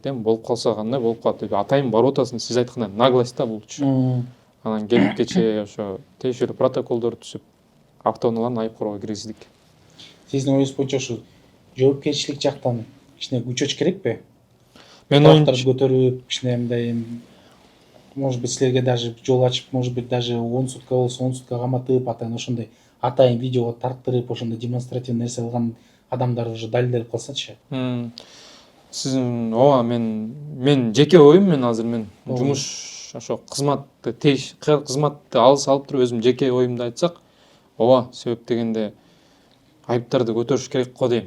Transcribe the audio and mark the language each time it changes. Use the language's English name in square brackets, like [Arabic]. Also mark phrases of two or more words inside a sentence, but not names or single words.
[Kyrgyz] Эми болуп калса кандай болуп калат деп атайын барып атасың, сиз айткандай наглость да булчу. Анан келип кече ошо тиешелүү протоколдорду түзүп, автоунааларын айыпкорго киргиздик. Сиздин оюңуз боюнча ушу жоопкерчилик жактан кичине күчөч керекпи? Мен оюмча көтөрүп, кичине мындай, [Russian] может быть, [Kyrgyz] силерге даже жол ачып, [Russian] может быть, [Kyrgyz] даже 10 сутка болсо 10 сутка каматып, ошондой атайын видеого тарттырып, ошондой демонстративный нерсе кылган адамдар уже далилденип калсачы. Сиздин ооба, мен жеке оюм, азыр жумуш ошо кызматты алыс алып туруп өзүм жеке оюмду айтсак, ооба, себеп дегенде айыптарды көтөрүш керек го дейм.